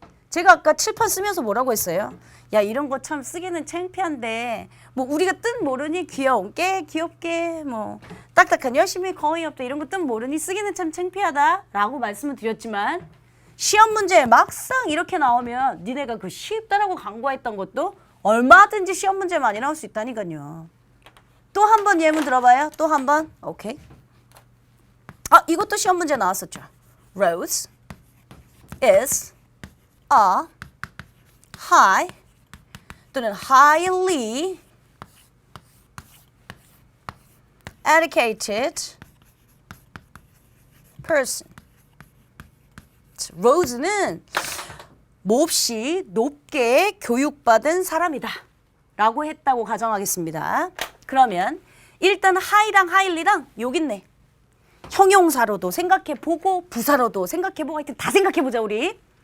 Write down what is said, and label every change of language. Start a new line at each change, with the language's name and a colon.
Korean: 제가 아까 칠판 쓰면서 뭐라고 했어요? 야, 이런 거 참 쓰기는 창피한데 뭐 우리가 뜻 모르니 귀엽게 뭐 딱딱한 열심히 거의 없다 이런 거 뜻 모르니 쓰기는 참 창피하다 라고 말씀을 드렸지만 시험 문제에 막상 이렇게 나오면 니네가 그 쉽다라고 강구했던 것도 얼마든지 시험 문제 많이 나올 수 있다니까요. 또 한 번 예문 들어봐요. 또 한 번. 오케이. 이것도 시험 문제 나왔었죠.
English: Rose is a high 또는 highly educated person.
Korean: Rose는 몹시 높게 교육받은 사람이다 라고 했다고 가정하겠습니다. 그러면 일단 high랑 highly랑 여기 있네. 형용사로도 생각해보고 부사로도 생각해보고 하여튼 다 생각해보자 우리.